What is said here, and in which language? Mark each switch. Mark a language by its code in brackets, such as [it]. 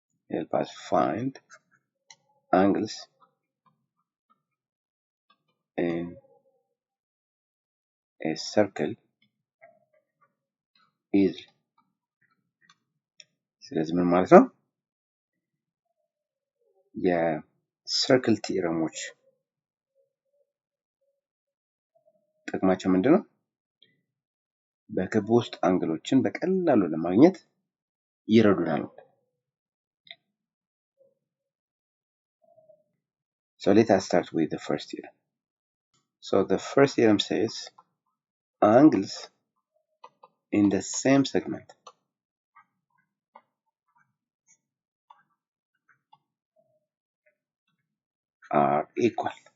[en] Help us find angles in a circle easily. [am] ስለዚህ ምን ማለት ነው? የሰርክል ቲዮረሞች ጥቅማቸው ምንድነው? በክብ ውስጥ አንግሎችን በቀላሉ ለማግኘት ይረዱናል። [en] So let us start with the first theorem. So the first theorem says angles in the same segment are equal.